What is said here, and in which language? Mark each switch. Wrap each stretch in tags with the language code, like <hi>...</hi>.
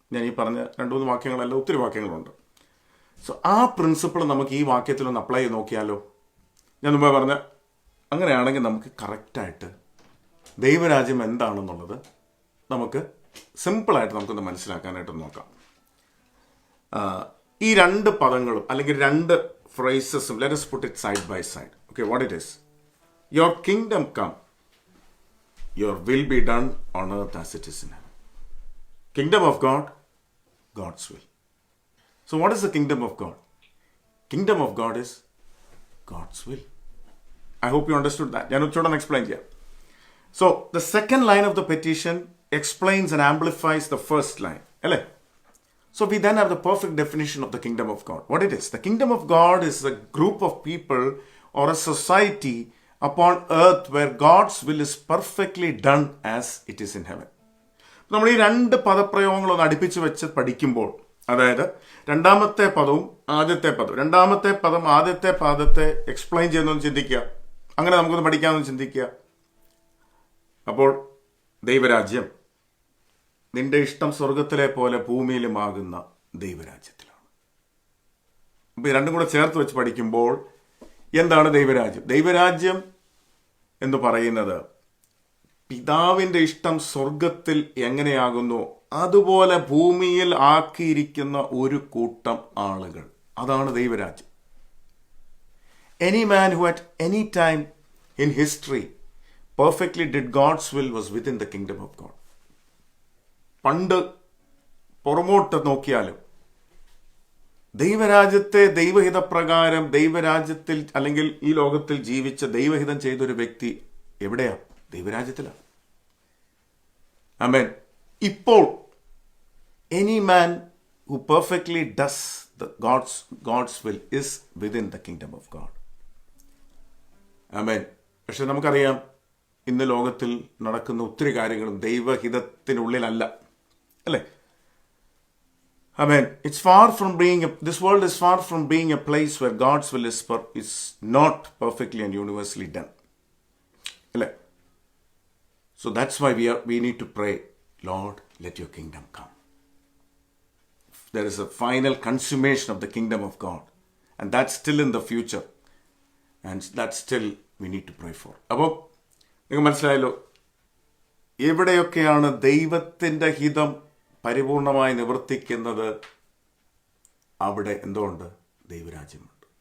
<ml>ഞാൻ ഈ പറഞ്ഞ 2-3 വാക്യങ്ങളല്ല, ഒത്തിരി വാക്യങ്ങളുണ്ട്. സോ ആ പ്രിൻസിപ്പിൾ നമുക്ക് ഈ വാക്യത്തിലൊന്ന് അപ്ലൈ ചെയ്ത് നോക്കിയാലോ? ഞാൻ മുമ്പേ പറഞ്ഞ അങ്ങനെയാണെങ്കിൽ നമുക്ക് കറക്റ്റായിട്ട് ദൈവരാജ്യം എന്താണെന്നുള്ളത് നമുക്ക് സിമ്പിളായിട്ട് നമുക്കൊന്ന് മനസ്സിലാക്കാനായിട്ട് നോക്കാം. ഈ 2 പദങ്ങളും അല്ലെങ്കിൽ 2 ഫ്രേസസും,</ml> <en>Let us put it side by side. Okay, what it is? Your kingdom come, your will be done on earth as it is in heaven. Kingdom of God, God's will. So what is the kingdom of God? Kingdom of God is God's will. I hope you understood that.</en> <ml>ഞാൻ ഉച്ചോടൊന്ന് explain ചെയ്യാം.</ml> <en>So the second line of the petition explains and amplifies the first line.</en> <ml>അല്ലേ?</ml> <en>So we then have the perfect definition of the kingdom of God. What it is? The kingdom of God is a group of people or a society upon earth where God's will is perfectly done as it is in heaven.</en> <ml>നമ്മൾ ഈ 2 പദപ്രയോഗങ്ങളൊന്ന് അടുപ്പിച്ച് വെച്ച് പഠിക്കുമ്പോൾ, അതായത് രണ്ടാമത്തെ പദവും ആദ്യത്തെ പദവും, രണ്ടാമത്തെ പദം ആദ്യത്തെ പദത്തെ എക്സ്പ്ലെയിൻ ചെയ്യുന്നതെന്ന് ചിന്തിക്കുക. അങ്ങനെ നമുക്കൊന്ന് പഠിക്കാമെന്ന് ചിന്തിക്കുക. അപ്പോൾ ദൈവരാജ്യം നിന്റെ ഇഷ്ടം സ്വർഗത്തിലെ പോലെ ഭൂമിയിലുമാകുന്ന ദൈവരാജ്യത്തിലാണ്. അപ്പോൾ ഈ 2 കൂടെ ചേർത്ത് വെച്ച് പഠിക്കുമ്പോൾ എന്താണ് ദൈവരാജ്യം? ദൈവരാജ്യം എന്ന് പറയുന്നത് പിതാവിൻ്റെ ഇഷ്ടം സ്വർഗത്തിൽ എങ്ങനെയാകുന്നു അതുപോലെ ഭൂമിയിൽ ആക്കിയിരിക്കുന്ന ഒരു കൂട്ടം ആളുകൾ. അതാണ് ദൈവരാജ്യം.</ml> <en>Any man who at any time in history perfectly did God's will was within the kingdom of God.</en> <ml>പണ്ട് പുറമോട്ട് നോക്കിയാലും ദൈവരാജ്യത്തെ ദൈവഹിതപ്രകാരം ദൈവരാജ്യത്തിൽ അല്ലെങ്കിൽ ഈ ലോകത്തിൽ ജീവിച്ച ദൈവഹിതം ചെയ്തൊരു വ്യക്തി എവിടെയാ? ദൈവരാജ്യത്തിലാണ്. ആമേൻ.</ml> <en>ഇപ്പോൾ any man who perfectly does God's will is within the kingdom of God.</en> <ml>ആമേൻ. പക്ഷെ നമുക്കറിയാം, ഇന്ന് ലോകത്തിൽ നടക്കുന്ന ഒത്തിരി കാര്യങ്ങളും ദൈവഹിതത്തിനുള്ളിലല്ല, അല്ലേ?</ml> <en>Amen. It's far from being this world is far from being a place where God's will is not perfectly and universally done. Right? So that's why we need to pray, Lord, let your kingdom come. There is a final consummation of the kingdom of God, and that's still in the future, and that still we need to pray for.</en> <ml>അപ്പോൾ നിങ്ങൾക്ക് മനസ്സിലായല്ലോ, എവിടെയൊക്കെയാണ് ദൈവത്തിൻ്റെ ഹിതം പരിപൂർണമായി നിവർത്തിക്കുന്നത് അവിടെ എന്തുകൊണ്ട്? ദൈവരാജ്യമുണ്ട്.</ml>